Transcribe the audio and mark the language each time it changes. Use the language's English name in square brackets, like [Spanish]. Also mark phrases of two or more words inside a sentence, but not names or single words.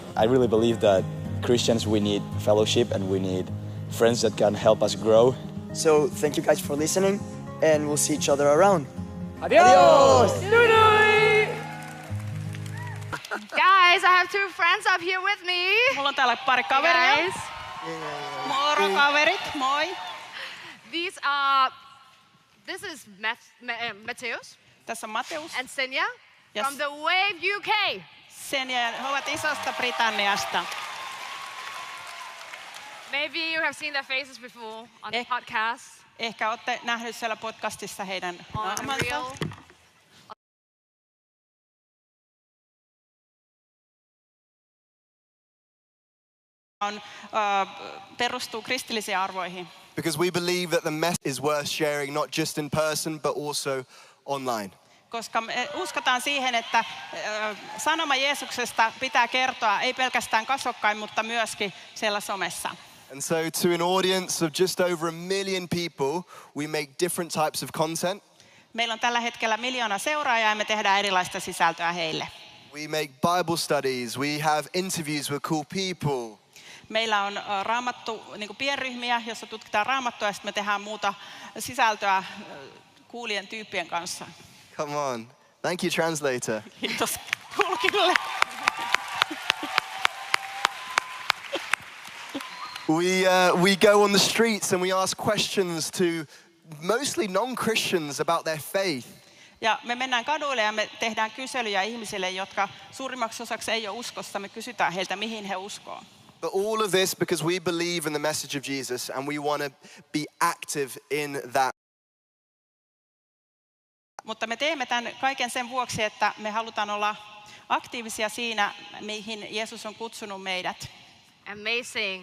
[English] I really believe that Christians, we need fellowship and we need friends that can help us grow. So thank you guys for listening. and we'll see each other around. Adios! Guys, I have two friends up here with me. [Finnish] Mulla on täällä pari kaveria. [English] Guys. [Finnish] Moro kaverit, moi. [English] This is Mateus [Finnish] Tässä on Mateus [English] and Senja Yes. from the Wave UK. [Finnish] Senja, he ovat Isosta Britanniasta. [English] Maybe you have seen their faces before on the podcast. [Finnish] Ehkä olette nähnyt siellä podcastissa heidän On naamansa. [English] Real. [Finnish] Perustuu kristillisiin arvoihin. [English] Because we believe that the message is worth sharing not just in person but also online. [Finnish] Koska me uskotaan siihen, että sanoma Jeesuksesta pitää kertoa ei pelkästään kasvokkain, mutta myöskin siellä somessa. [English] And so to an audience of just over 1 million people, we make different types of content. [Finnish] Meillä on tällä hetkellä 1 miljoona seuraajaa ja me tehdään erilaista sisältöä heille. [English] We make Bible studies, we have interviews with cool people. [Finnish] Meillä on raamattu, niin kuin pienryhmiä, jossa tutkitaan raamattua ja sitten me tehdään muuta sisältöä kuulien tyyppien kanssa. [English] Come on. Thank you, translator. [Finnish] Kiitos tulkille. [English] We go on the streets and we ask questions to mostly non-Christians about their faith. [Finnish] Ja me mennään kaduille ja me tehdään kyselyjä ihmisille, jotka suurimmaksi osaksi ei ole uskossa. Me kysytään heiltä, mihin he uskoo. [English] But all of this because we believe in the message of Jesus and we want to be active in that. [Finnish] Mutta me teemme tämän kaiken sen vuoksi, että me halutaan olla aktiivisia siinä, mihin Jeesus on kutsunut meidät. [English] Amazing.